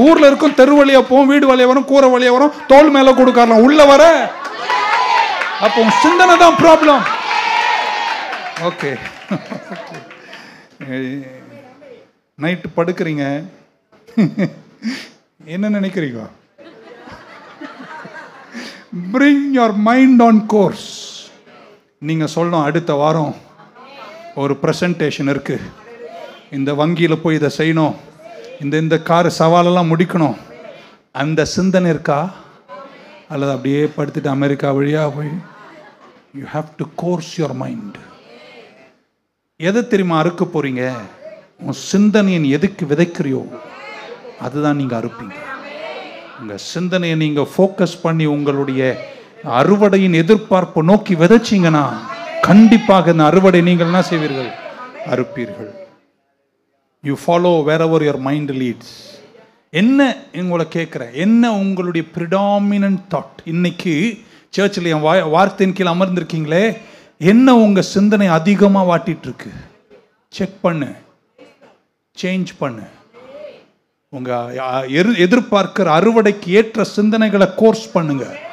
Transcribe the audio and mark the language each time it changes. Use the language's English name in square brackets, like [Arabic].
[Tamil] ஊர்ல இருக்கும், தெரு வழியா போவோம், வீடு வழியா வரும், கூரை வழியா வரும், தோல் மேல கொடுக்கலாம், உள்ள வர. அப்போ சிந்தனை தான் ப்ராப்ளம். ஓகே, நைட்டு படுக்கிறீங்க, என்ன நினைக்கிறீங்க? [English] bring your mind on course. [Tamil] நீங்க சொல்லணும், அடுத்த வாரம் ஒரு பிரசன்டேஷன் இருக்கு, இந்த வங்கியில் போய் இதை செய்யணும், இந்த கார் சவாலெல்லாம் முடிக்கணும். அந்த சிந்தனை இருக்கா? அல்லது அப்படியே படுத்துட்டு அமெரிக்கா வழியா போய்? [English] You have to course your mind. [Tamil] எதை தெரியுமா அறுக்க போறீங்க? உன் சிந்தனையை நீ எதுக்கு விதைக்கிறியோ அதுதான் நீங்க அறுப்பீங்க. உங்க சிந்தனையை நீங்க ஃபோக்கஸ் பண்ணி உங்களுடைய அறுவடையின் எதிர்பார்ப்பு நோக்கி விதைச்சிங்கன்னா கண்டிப்பாக இந்த அறுவடை நீங்கள் என்ன செய்வீர்கள்? அறுப்பீர்கள். [English] You follow wherever your mind leads. [Tamil] என்ன உங்களை கேட்குறேன், என்ன உங்களுடைய ப்ரிடாமினன்ட் தாட்? இன்னைக்கு சர்ச்சில் என் வார்த்தையின் கீழே அமர்ந்திருக்கீங்களே, என்ன உங்க சிந்தனை அதிகமாக வாட்டிட்டு இருக்கு? செக் பண்ணு, சேஞ்ச் பண்ணு. உங்க எதிர்பார்க்கிற அறுவடைக்கு ஏற்ற சிந்தனைகளை கோர்ஸ் பண்ணுங்க.